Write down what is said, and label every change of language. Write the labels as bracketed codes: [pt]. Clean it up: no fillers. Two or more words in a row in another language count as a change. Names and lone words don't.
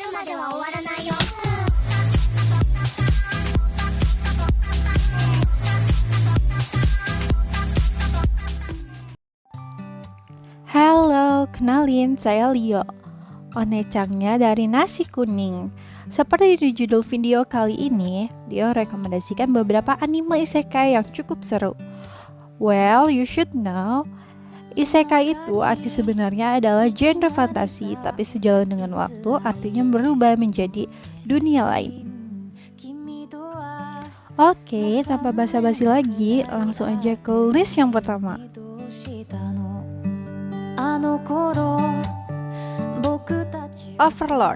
[ja] では終わらないよ [id] Halo, kenalin saya Leo, onecangnya dari nasi kuning. Seperti di judul video kali ini, Leo rekomendasikan beberapa anime isekai yang cukup seru. [en] Well, you should know, [id] isekai itu arti sebenarnya adalah genre fantasi, tapi sejalan dengan waktu artinya berubah menjadi dunia lain. Oke, tanpa basa-basi lagi, langsung aja ke list yang pertama. Overlord.